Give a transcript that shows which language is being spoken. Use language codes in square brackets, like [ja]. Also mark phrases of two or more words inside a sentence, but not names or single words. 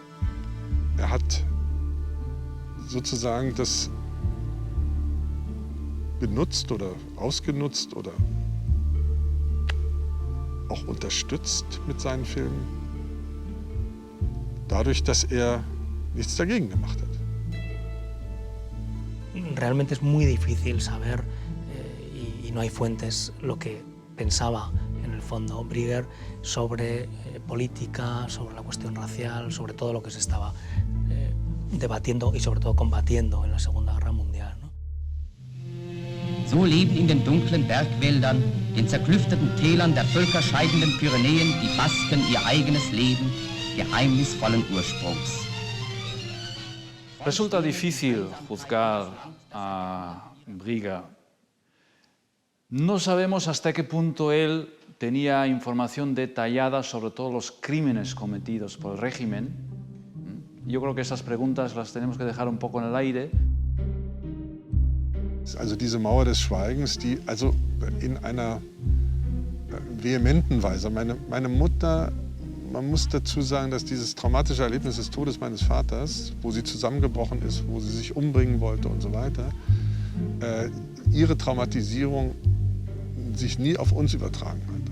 [de] Er hat sozusagen das benutzt oder ausgenutzt oder auch unterstützt mit seinen Filmen, dadurch, dass er nichts dagegen gemacht hat. [es] Realmente es muy difícil saber, y no hay fuentes, lo que pensaba en el fondo Brigger sobre política, sobre la cuestión racial, sobre todo lo que se estaba debatiendo y sobre todo combatiendo en la Segunda Guerra Mundial. [de] So leben in den dunklen Bergwäldern, den zerklüfteten Tälern der völkerscheidenden Pyrenäen die Basken ihr eigenes Leben geheimnisvollen Ursprungs. [es] Resulta difícil juzgar a Brigger. No sabemos hasta qué punto él tenía información detallada sobre todos los crímenes cometidos por el régimen. Yo creo que esas preguntas las tenemos que dejar un poco en el aire. [de] Also diese Mauer des Schweigens, die also in einer vehementen Weise, meine Mutter, man muss dazu sagen, dass dieses traumatische Erlebnis des Todes meines Vaters, wo sie zusammengebrochen ist, wo sie sich umbringen wollte und so weiter, ihre Traumatisierung sich nie auf uns übertragen hat.